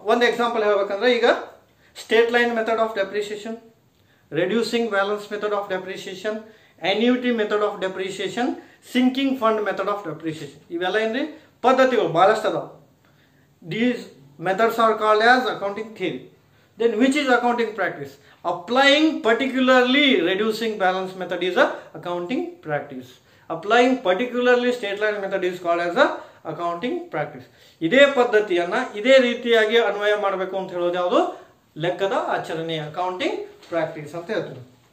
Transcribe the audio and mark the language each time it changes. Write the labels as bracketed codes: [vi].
[kn] ಒಂದು ಎಕ್ಸಾಂಪಲ್ ಹೇಳ್ಬೇಕಂದ್ರೆ ಈಗ [en] Straight line method of depreciation, reducing balance method of depreciation, annuity method of depreciation, sinking fund method of depreciation. [kn] ಇವೆಲ್ಲ ಏನ್ರಿ ಪದ್ಧತಿಗಳು ಭಾಳಷ್ಟು ಅದಾವ. [en] These methods are called as accounting theory. Then which is accounting practice? Applying particularly reducing balance method is a accounting practice. Applying particularly state line method is called as a accounting practice. [kn] ಇದೇ ಪದ್ಧತಿಯನ್ನ ಇದೇ ರೀತಿಯಾಗಿ ಅನ್ವಯ ಮಾಡಬೇಕು ಅಂತ ಹೇಳೋದು ಯಾವುದು, ಲೆಕ್ಕದ ಆಚರಣೆ, ಅಕೌಂಟಿಂಗ್ ಪ್ರಾಕ್ಟೀಸ್ ಅಂತ ಹೇಳ್ತಾರೆ.